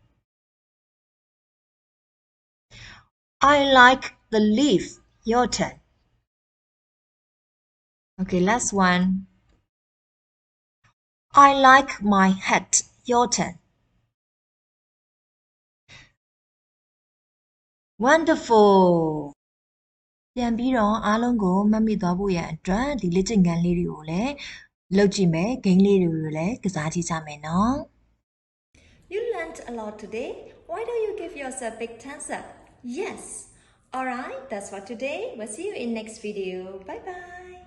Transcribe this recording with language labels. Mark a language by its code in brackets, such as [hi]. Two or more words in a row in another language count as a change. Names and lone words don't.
[en] I like the leaf your turn okay last one I like my hat your turn wonderful [my] ပြန်ပြီးတော့အားလုံးကိုမှတ်မိသွားဖို့ရန်အတွက်ဒီလေ့ကျင့်ခန်းလေးတွေကိုလည်းလုပ်ကြည့်မယ် game လေးတွေကိုလည်းကစားကြည့်ကြမယ်နော် [en] You learned a lot today. Why don't you give yourself a big thumbs up? Yes. Alright, that's for today. We'll see you in next video. Bye bye.